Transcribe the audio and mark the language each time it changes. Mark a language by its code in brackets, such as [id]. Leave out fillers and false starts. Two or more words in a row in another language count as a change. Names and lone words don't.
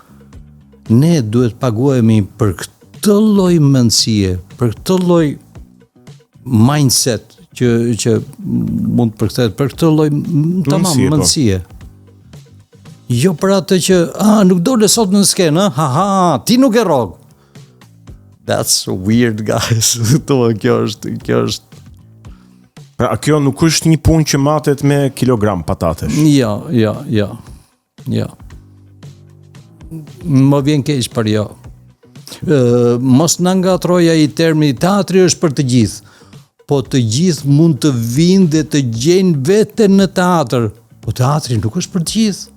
[sq] Ne duhet paguhemi për këtë lloj mendësie, për këtë lloj mindset që mund të përkthehet, për këtë lloj mendësie. Jo për atë që nuk dole sot në skenë, ti nuk e rrog. [en] That's weird, guys. [sq] Kjo është. Pra, kjo nuk është një punë që matet me kilogram patatesh. Jo. Më vjen keq për jo. Mos na ngatroja i termi teatri është për të gjithë, po të gjithë mund të vinë dhe të gjejnë veten në teatr, po teatri nuk është për të gjithë.